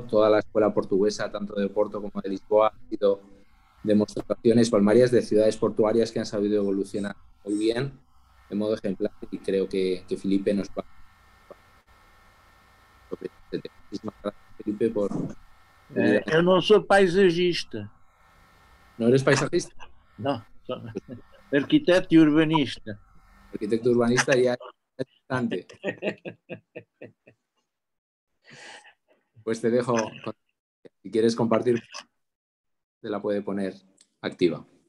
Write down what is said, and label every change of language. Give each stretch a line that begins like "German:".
Spanish: Toda la escuela portuguesa, tanto de Porto como de Lisboa, ha sido demostraciones palmarias de ciudades portuarias que han sabido evolucionar muy bien, de modo ejemplar, y creo que Felipe nos va a sobre este tema. Muchísimas gracias, Felipe, por venir a...
Portuguese: Eu não sou paisagista.
Spanish: ¿No eres paisajista?
Portuguese: Não, sou arquiteto e urbanista.
Spanish: Arquitecto urbanista ya es bastante. Pues te dejo, si quieres compartir, te la puede poner activa.